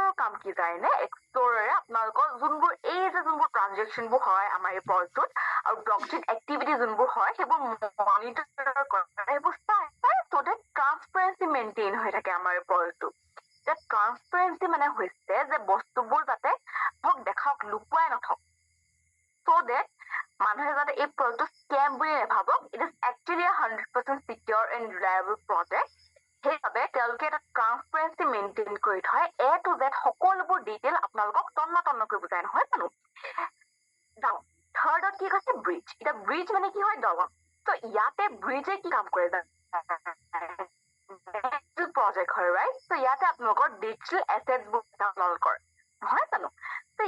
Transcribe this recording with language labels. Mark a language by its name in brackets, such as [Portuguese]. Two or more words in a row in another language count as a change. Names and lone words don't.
[Assamese] কাম কি জানে এক্সপ্লৰাৰে আপোনালোকৰ যোনবোৰ এই যে যোনবোৰ ট্ৰানজেকশ্যনবোৰ হয় আমাৰ এই প্ৰজেক্টত আৰু [English] blockchain activity [Assamese] যোনবোৰ হয় সেইবোৰ মনিটৰ কৰে সেইবোৰ চাই [English] so that transparency maintain [Assamese] হৈ থাকে আমাৰ এই প্ৰজেক্টটো যে ট্ৰান্সপাৰেঞ্চি মানে হৈছে যে বস্তুবোৰ যাতে দেখাওক লুকুৱাই নথওক [English] so that [Assamese] মানুহে যাতে এই প্ৰজেক্টটো স্কেম বুলি নাভাবক [English] it is actually 100% secure and reliable project [Assamese] সেইবাবে তেওঁলোকে এটা [English] transparency maintain [Assamese] কৰি থয় [English] A to Z [Assamese] সকলোবোৰ ডিটেইল আপোনালোকক তন্নকৈ বুজাই নহয় জানো থাৰ্ডত কি কৈছে ব্ৰিজ এতিয়া ব্ৰিজ মানে কি হয় দলং ত' ইয়াতে ব্ৰিজে কি কাম কৰে প্ৰজেক্ট হয় ৰাইট ত' ইয়াতে আপোনালোকৰ [English] digital assetsবোৰ [Assamese] আপোনালোকৰ নহয় জানো ত'